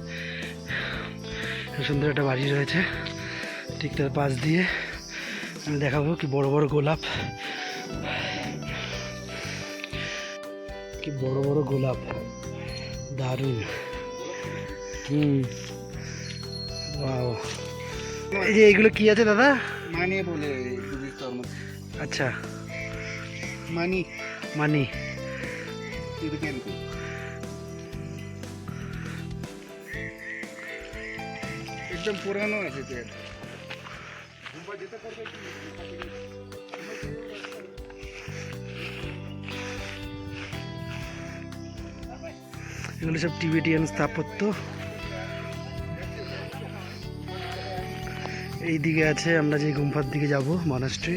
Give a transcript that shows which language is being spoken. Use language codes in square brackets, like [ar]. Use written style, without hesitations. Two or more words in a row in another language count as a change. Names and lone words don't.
[bn] সুন্দর একটা বাড়ি রয়েছে, ঠিক তার পাশ দিয়ে আমি দেখাবো কি বড় বড় গোলাপ, কি বড় বড় গোলাপ, দারুণ। ওয়াও। এই যে এইগুলো কি আছে দাদা? [ne] माने बोले [bn] আচ্ছা, [ne] मानी [bn] মানি। [ne] तिब्बतियन को एकदम पुरानो আছে त्यो। [bn] এগুলো সব টিবেটিয়ান স্থাপত্য। এই দিকে আছে আমরা যে গুম্ফার দিকে যাব, মনাস্ট্রি।